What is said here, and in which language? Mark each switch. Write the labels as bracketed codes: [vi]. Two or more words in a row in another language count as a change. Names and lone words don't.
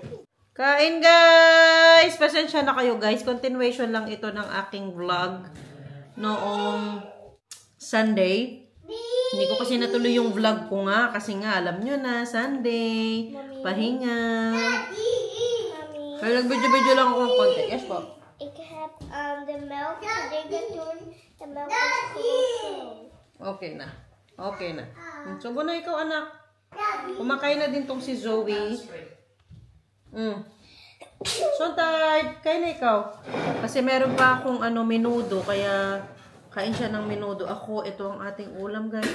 [tl] Kain, guys! Pasensya na kayo, guys. Continuation lang ito ng aking vlog noong Sunday. Hindi ko kasi natuloy yung vlog ko nga. Kasi nga, alam nyo na, Sunday, pahinga. Kaya nag-video-video lang ako ng konti. Yes po. [nl] Ik heb de melk dingen doen. De melk is goed. [tl] Okay na. Okay na. Subo na ikaw, anak. Kumakain na din tong si Zoe. Sontay, kain na ikaw. Kasi meron pa akong menudo. Kaya kain siya ng menudo. Ako, ito ang ating ulam, guys.